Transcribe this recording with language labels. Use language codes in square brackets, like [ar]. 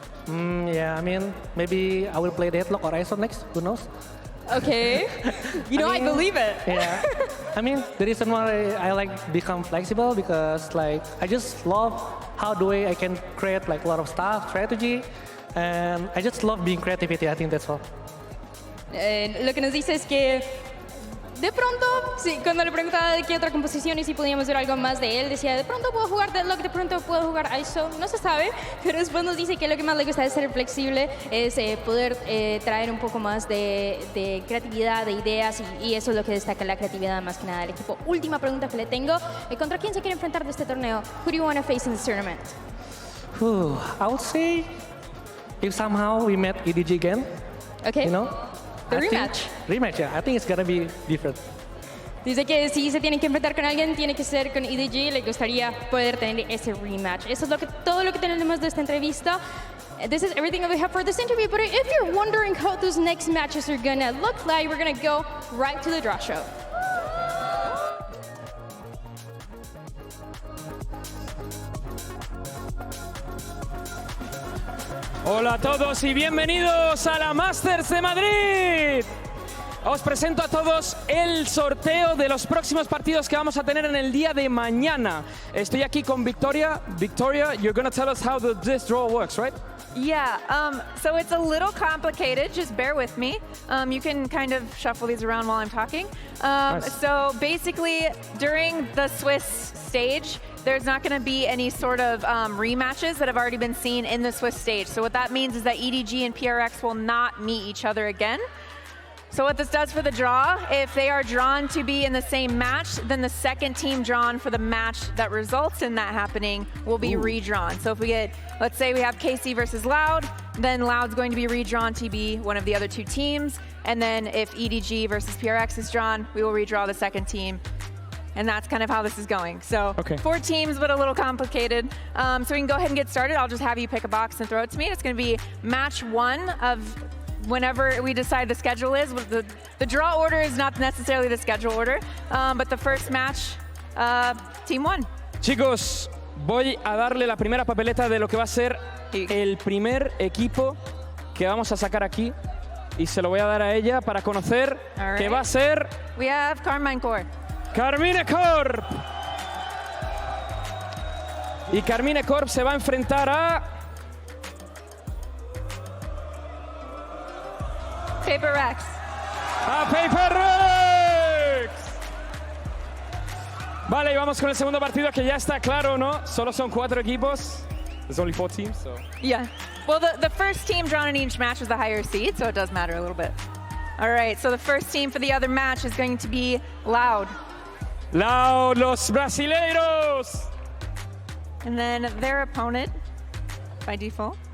[en] Yeah, I mean, maybe I will play Deadlock or ISO next, who knows? Okay. I believe it. Yeah. I mean, the reason why I like become flexible because like I just love how I can create like a lot of stuff, strategy, and I just love being creativity. I think that's all. [es] Lo que nos dice es que de pronto, sí, cuando le preguntaba de qué otra composición y si podíamos ver algo más de él, decía, de pronto puedo jugar Deadlock, de pronto puedo jugar ISO, no se sabe, pero después nos dice que lo que más le gusta es ser flexible, es poder traer un poco más de creatividad, de ideas, y eso es lo que destaca la creatividad más que nada del equipo. Última pregunta que le tengo, ¿contra quién se quiere enfrentar de este torneo? [en] Who do you want to face in this tournament? I would say if somehow we met EDG again, Okay. you know? The rematch. Rematch, yeah. I think it's gonna be different. [es] Dice que si se tienen que enfrentar con alguien, tiene que ser con EDG. Le gustaría poder tener ese rematch. Eso es todo lo que tenemos de esta entrevista. [en] This is everything that we have for this interview. But if you're wondering how those next matches are gonna look like, we're gonna go right to the draw show. [es] Hola a todos y bienvenidos a la Masters de Madrid. Os presento a todos el sorteo de los próximos partidos que vamos a tener en el día de mañana. Estoy aquí con Victoria. [en] Victoria, you're going to tell us how this draw works, right? Yeah, so it's a little complicated, just bear with me. You can kind of shuffle these around while I'm talking. Nice. So basically, during the Swiss stage, there's not going to be any sort of rematches that have already been seen in the Swiss stage. So what that means is that EDG and PRX will not meet each other again. So what this does for the draw, if they are drawn to be in the same match, then the second team drawn for the match that results in that happening will be redrawn. So if we get, let's say we have KC versus Loud, then Loud's going to be redrawn to be one of the other two teams. And then if EDG versus PRX is drawn, we will redraw the second team. And that's kind of how this is going. So 4 teams, but a little complicated. So we can go ahead and get started. I'll just have you pick a box and throw it to me. It's going to be match 1 of whenever we decide the schedule is. The draw order is not necessarily the schedule order, but the first match, team 1. [es] Chicos, voy a darle la primera papeleta de lo que va a ser el primer equipo que vamos a sacar aquí. Y se lo voy a dar a ella para conocer que va a ser... [en] We have Carmine Corp. Carmine Corp. [es] Y Carmine Corp se va a enfrentar a... [en] PRX. [es] A PRX. Vale, y vamos con el segundo partido que ya está claro, ¿no? Solo son 4 equipos. [en] There's only 4 teams, so... Yeah. Well, the first team drawn in each match is the higher seed, so it does matter a little bit. All right, so the first team for the other match is going to be Loud. [es] Loud, los brasileiros. [en] And then their opponent, by default.